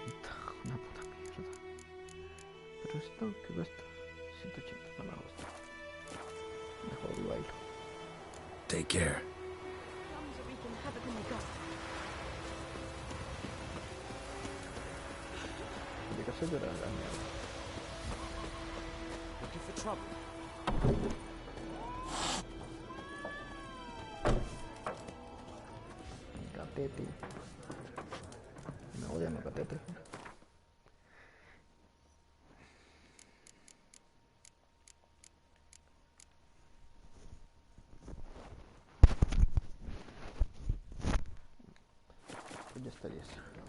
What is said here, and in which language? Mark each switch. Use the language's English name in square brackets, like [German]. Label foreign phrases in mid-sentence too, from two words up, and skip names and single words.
[Spanish] Una puta mierda. Pero esto, ¿qué cuesta? 180, no me gusta. Mejor lo bailo. [English] Take care. [Spanish] Se llora la mierda. [English] Looking for trouble? [Spanish] Catete. Me odian los catetes. Pues ya estaría eso.